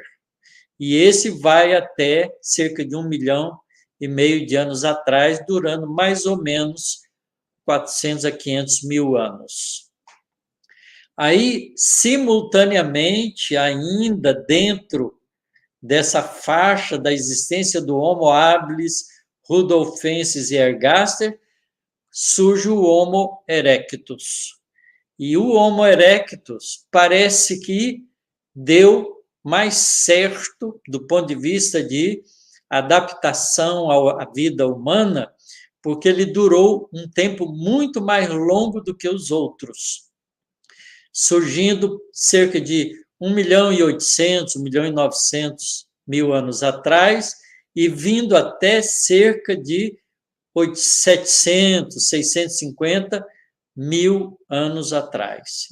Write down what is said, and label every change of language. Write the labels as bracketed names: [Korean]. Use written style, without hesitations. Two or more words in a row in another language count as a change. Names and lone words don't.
[Portuguese] E esse vai até cerca de 1,5 milhão de anos atrás, durando mais ou menos 400 a 500 mil anos. Aí, simultaneamente, ainda dentro dessa faixa da existência do Homo habilis, rudolfensis e ergaster, surge o Homo erectus. E o Homo erectus parece que deu mais certo do ponto de vista de adaptação à vida humana, porque ele durou um tempo muito mais longo do que os outros, surgindo cerca de 1.800.000, 1.900.000 anos atrás e vindo até cerca de 700, 650 mil anos atrás.